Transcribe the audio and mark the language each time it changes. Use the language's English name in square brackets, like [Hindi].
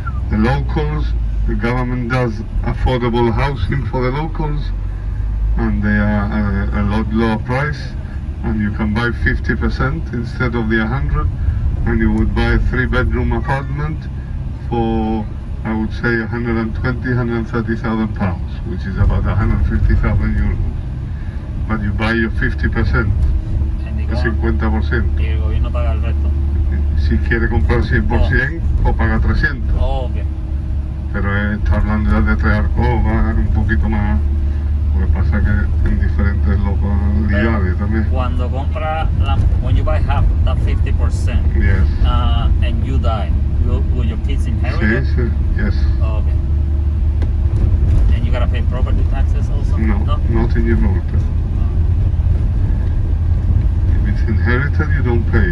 [English] The locals, the government does affordable housing for the locals, and they are a lot lower price, and you can buy 50% instead of the 100, and you would buy a 3-bedroom apartment for, I would say, 130,000 pounds, which is about 150,000 euros. But you buy your 50%, And [Spanish] el [English] the 50%. [Spanish] y el gobierno paga el resto. Si quiere comprar 100% o paga 300. [English] Oh, ok. [Spanish] Pero está hablando ya de 3 alcobas, un poquito más. Lo que pasa que en diferentes localidades también. Cuando compra, [English] when you buy half, that 50%, Yes. and you die, will your kids inherit it? [Spanish] Sí, sí, [English] yes. Oh, okay. And you gotta pay property taxes also? No, not in Gibraltar. If it's inherited, you don't pay.